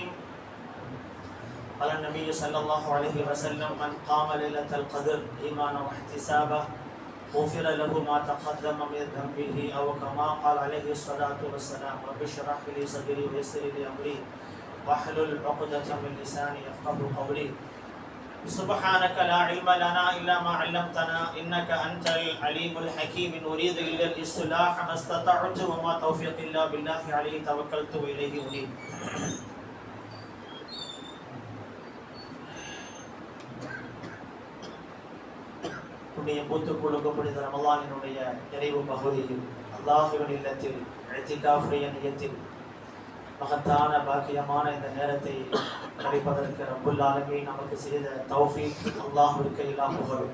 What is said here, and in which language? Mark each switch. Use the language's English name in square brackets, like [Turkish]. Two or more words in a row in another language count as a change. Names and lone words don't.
[Arabic] قال النبي صلى الله عليه وسلم: من قام ليلة القدر إيمانا واحتسابا غفر له ما تقدم من ذنبه، أو كما قال عليه الصلاة والسلام: رب اشرح لي صدري ويسر لي أمري واحلل عقدة من لساني يفقهوا قولي. سبحانك لا علم لنا إلا ما علمتنا إنك أنت العليم الحكيم. نريد إلا الإصلاح ما استطعت وما توفيقي إلا بالله عليه توكلت وإليه أنيب. [Tamil] புண்ணிய பூத்துக் கொடுக்கப்பட்ட ரமலானினுடைய நிறைவு பகுதியில் அல்லாஹ்வின் இல்லத்தில் இஅ்திகாஃபுடைய நியத்தில் மகத்தான பாக்கியமான இந்த நேரத்தை கழிப்பதற்கு [Arabic] رب العالمين [Tamil] நமக்கு செய்த தௌஃபீக் அல்லாஹ்விற்கு எல்லா புகழும்.